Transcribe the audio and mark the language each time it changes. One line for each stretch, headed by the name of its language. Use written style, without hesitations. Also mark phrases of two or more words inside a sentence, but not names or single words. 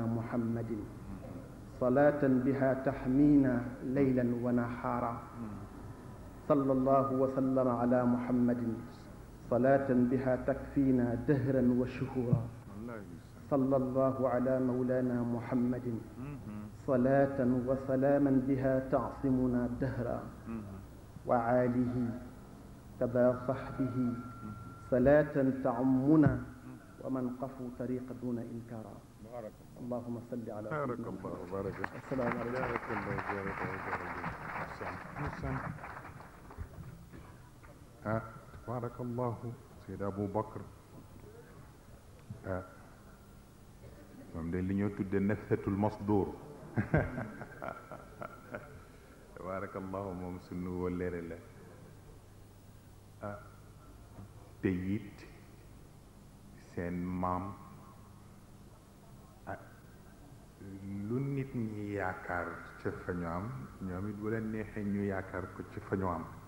Arabic: محمد صلاة بها تحمينا ليلا ونهارا صلى الله وسلم على محمد صلاة بها تكفينا دهرا وشهورا صلى الله على مولانا محمد صلاة وسلاما بها تعصمنا دهرا وعاله كذا صحبه صلاة تعمنا ومن قفوا طريق دون إنكارا بارك اللهم صل على بارك سيدنا الله محمد. بارك السلام عليكم. بارك الله بارك الله بارك الله سيد أبو بكر
Wolof: moom de li ñoo tudde
Arabic: نفثة المصدور
Wolof: tabarakallahu moom sunu wëllëre la te it seen maam lu nit ñi yaakaar ca fa ñu am ñoom it bu leen neexee ñu yaakaar ko ci fa ñu am